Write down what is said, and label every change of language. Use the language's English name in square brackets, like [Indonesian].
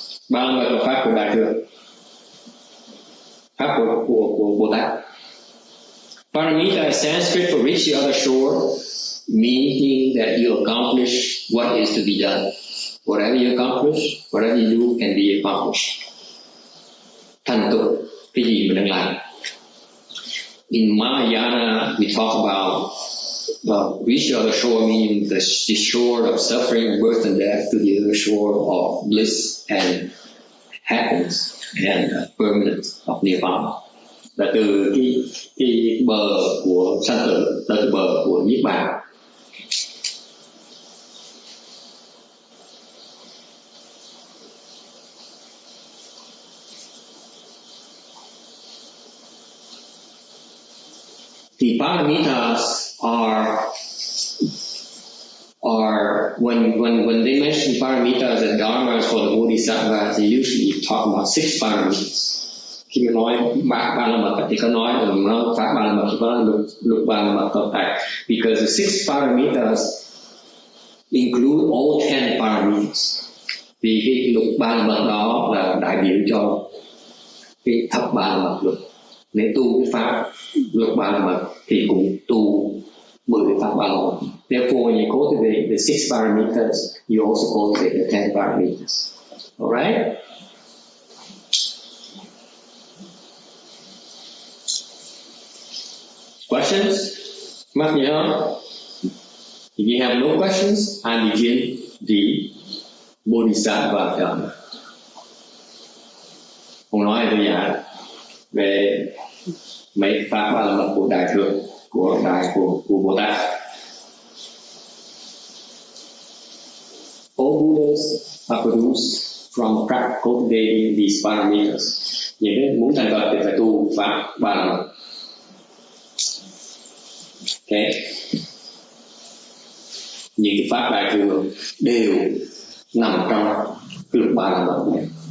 [Vietnamese] Ba là pháp của Đại Thừa, pháp của Bồ Tát. [English] Paramita is Sanskrit for reach the other shore, meaning that you accomplish what is to be done. Whatever you accomplish, whatever you do can be accomplished. [Vietnamese] Thành tựu cái gì mình đang làm. [English] In Mahayana, we talk about reach the other shore, meaning the shore of suffering, birth and death, to the other shore of bliss and happiness and permanence of nirvana. [Vietnamese] Là từ cái bờ của sanh tử tới bờ của niết bàn. [English] The paramitas are when they mention paramitas and dharmas for the bodhisattvas, they usually talk about 6 paramitas. [Vietnamese] Khi mà nói ba la mật thì có nói pháp ba la mật thì có lục ba la mật cộng lại. [English] Because the 6 paramitas include all 10 paramitas. [Vietnamese] Vì cái lục ba la mật đó là đại biểu cho cái thập ba la mật luật. Nếu tu cái pháp lục ba la mật thì cũng tu 10 cái pháp ba la mật. [English] Therefore, when you cultivate the 6 paramitas, you also cultivate the 10 paramitas. All right? Questions? [Vietnamese] Mắc nhớ? [English] If you have no questions, I begin the Bodhisattva Dharma. [Vietnamese] Ông nói bây giờ về mấy pháp ba la mật của Đại Thừa, của Bồ Tát. [English] All Buddhas are produced from cultivating these paramitas. [Vietnamese] Những muốn thành Phật thì phải tu pháp ba la mật. [English] Okay. [Vietnamese] Những cái pháp Đại Thừa đều nằm trong lục ba la mật này.